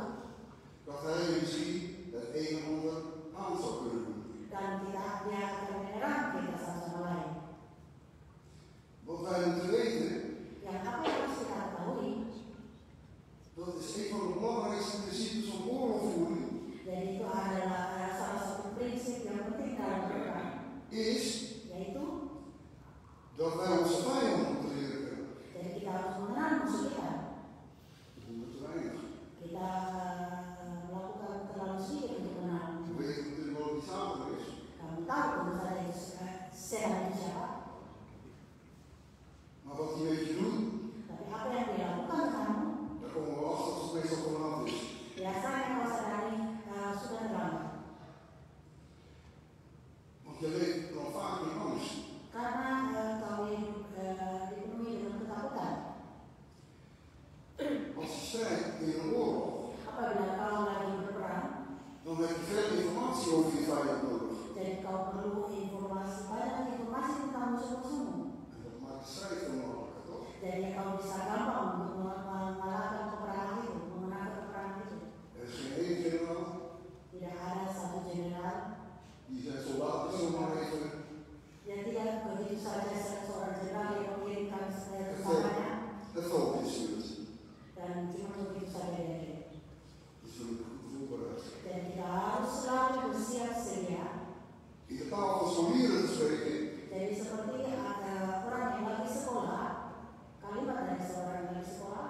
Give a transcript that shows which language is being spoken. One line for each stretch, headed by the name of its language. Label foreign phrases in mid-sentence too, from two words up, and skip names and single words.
Dutch: Dat hij misschien het een en ander aan zou kunnen doen.
Indonesian: dan dia akan menyerang kita satu sama lain.
Dutch: Wat wij moeten weten,
Indonesian: Yang apa yang harus kita ketahui,
Dutch: dat is een van de belangrijkste principes van oorlogvoering,
Indonesian: jadi itu adalah salah satu prinsip yang penting dalam perang,
Dutch: is
Indonesian: yaitu
Dutch: dat wij onze vijand moeten leren kennen.
Indonesian: jadi kita harus mengenal musuh kita.
Dutch: Dat doen we te weinig.
Indonesian: Kita melakukan terlalu sedikit untuk mengenal.
Dutch: We weten natuurlijk wel wie Satan is.
Indonesian: Kamu tahu tentu saja setan itu siapa,
Dutch: Maar wat hij met je doet,
Indonesian: tapi apa yang dia lakukan kamu,
Dutch: daar komen we achter als het meestal te laat is.
Indonesian: biasanya kalau sadari sudah terlambat.
Dutch: Want je leeft dan vaak in angst.
Indonesian: Karena kau dipenuhi dengan ketakutan.
Dutch: Als je strijdt in een oorlog,
Indonesian: Apabila kau lagi berperang,
Dutch: dan heb je veel informatie over je vijand nodig.
Indonesian: jadi kau perlu banyak informasi tentang musuh-musuhmu.
Dutch: En dat maakt de strijd veel makkelijker, toch?
Indonesian: Jadi kau bisa gampang untuk mengalahkan peperangan itu, memenangkan peperangan itu.
Dutch: Er is geen één generaal
Indonesian: Tidak ada satu jenderal
Dutch: die zijn soldaten zomaar even
Indonesian: yang tidak begitu saja seorang jenderal yang mengirimkan tersangkanya
Dutch: het volk instuurt.
Indonesian: dan cuma begitu saja dia kirim.
Dutch: Dus we moeten goed voorbereid zijn.
Indonesian: Dan kita harus selalu bersiap sedia.
Dutch: In de taal van scholieren te spreken,
Indonesian: Jadi seperti ada orang yang lagi sekolah, kalimat dari seorang yang lagi sekolah